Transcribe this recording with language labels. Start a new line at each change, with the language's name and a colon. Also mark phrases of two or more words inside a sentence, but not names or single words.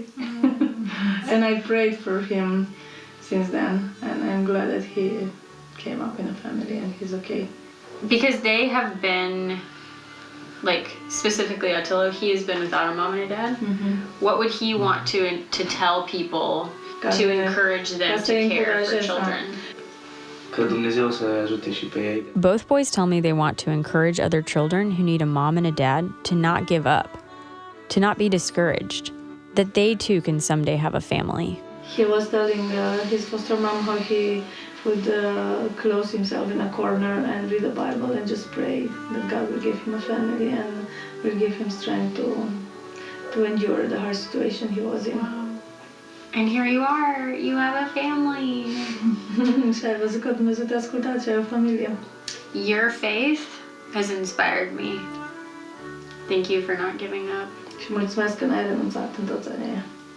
English: And I prayed for him since then, and I'm glad that he came up in a family and he's okay. Because they have been, like, specifically Attilo, he has been without a mom and a dad. What would he want to tell people to encourage them to care for children?
Romanian: Că Dumnezeu să ajute și pe ei.
English: Both boys tell me they want to encourage other children who need a mom and a dad to not give up, to not be discouraged, that they too can someday have a family. He was telling his foster mom how he would close himself in a corner and read the Bible and just pray that God will give him a family and will give him strength to endure the hard situation he was in. And here you are, you have a family.
Romanian: Și ai văzut că Dumnezeu te-a ascultat și ai o familie.
English: Your faith has inspired me. Thank you for not giving up.
Romanian: Și mulțumesc că n-ai renunțat în toți anii aia.